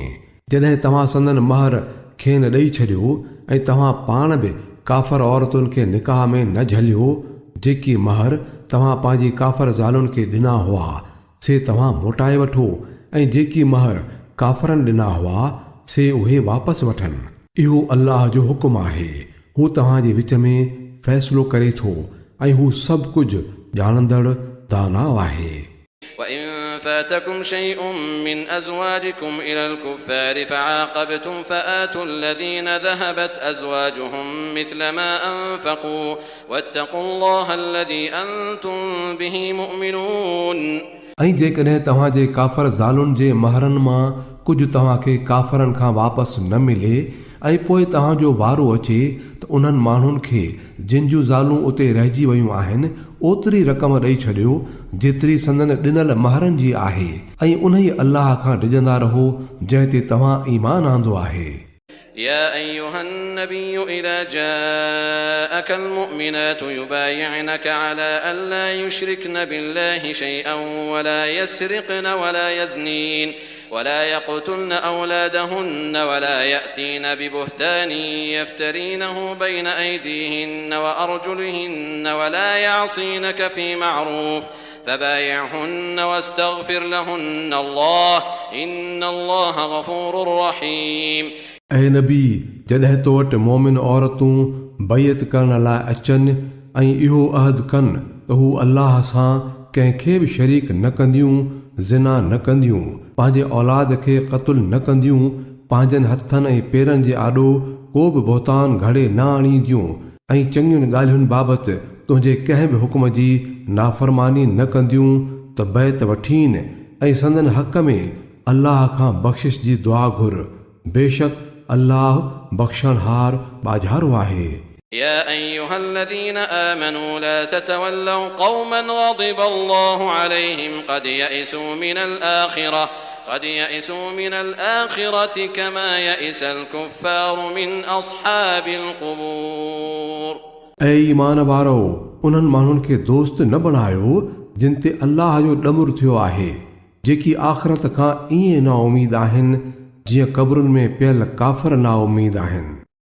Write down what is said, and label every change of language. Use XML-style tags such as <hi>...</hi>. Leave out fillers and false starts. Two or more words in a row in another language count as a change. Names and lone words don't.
<sd>जॾहिं तव्हां संदन महर खेनि ॾेई छॾियो ऐं तव्हां पाण बि काफ़र औरतुनि खे निकाह में न झलियो, जेकी महर तव्हां पंहिंजी काफ़र ज़ालुनि खे ॾिना हुआ से तव्हां मोटाए वठो ऐं जेकी महर काफ़रनि ॾिना हुआ से उहे वापसि वठनि। इहो अल्लाह जो हुकुम आहे। हू तव्हांजे विच में फ़ैसिलो करे थो ऐं हू सभु कुझु ॼाणंदड़ दाना आहे।</sd> <ar>وإن فاتكم شيء من أزواجكم إلى الكفار فعاقبتم فآتوا الذين ذهبت أزواجهم مثل ما أنفقوا واتقوا الله الذي أنتم به مؤمنون।</ar> <sd>ऐं जेकॾहिं तव्हांजे काफ़र ज़ालुनि जे महरनि मां कुझु तव्हांखे काफ़रनि खां वापसि न मिले ऐं पोइ तव्हांजो वारो अचे त उन्हनि माण्हुनि खे जिन जूं ज़ालूं उते रहिजी वयूं आहिनि ओतिरी रक़म ॾेई छॾियो जेतिरी संदन ॾिनल महरनि जी आहे ऐं उन ई अल्लाह खां डिॼंदा रहो जंहिं ते तव्हां ईमान आंदो आहे।</sd> <ar>يا أيها النبي إذا جاءك المؤمنات يبايعنك على ألا يشركن بالله شيئا ولا يسرقن ولا يزنين ولا يقتلن أولادهن ولا يأتين ببهتان يفترينه بين أيديهن وأرجلهن ولا يعصينك في معروف فبايعهن واستغفر لهن الله إن الله غفور رحيم।</ar> <sd>ऐं नबी जॾहिं तो वटि मोमिन औरतूं बैत करण लाइ अचनि ऐं इहो अहद कनि त हू अल्लाह सां कंहिंखे बि शरीक न कंदियूं, ज़िना न कंदियूं, पंहिंजे औलाद खे क़त्ल न कंदियूं, पंहिंजनि हथनि ऐं पेरनि जे आॾो को बि बहितान घड़े न आणींदियूं ऐं चङियुनि ॻाल्हियुनि बाबति तुंहिंजे कंहिं बि हुकुम जी नाफ़रमानी न कंदियूं त बैत वठीनि ऐं संदन हक़ में अल्लाह खां बख़्शिश जी दुआ घुर। बेशक अल्लाह बख़्शणहार बाझारो आहे।</sd> <ar>يا أيها الذين آمنوا لا تتولوا قوما غضب الله عليهم قد يئسوا من الآخرة كما يئس الكفار من أصحاب القبور।</ar> <sd>ऐं ईमान वारो उन्हनि माण्हुनि खे दोस्त न बणायो जिन ते अल्लाह जो ॾमरु थियो आहे, जेकी आख़िरत खां ईअं ना उमीद आहिनि जीअं क़ब्रुनि में पियल काफ़िर ना उमीद आहिनि।</sd>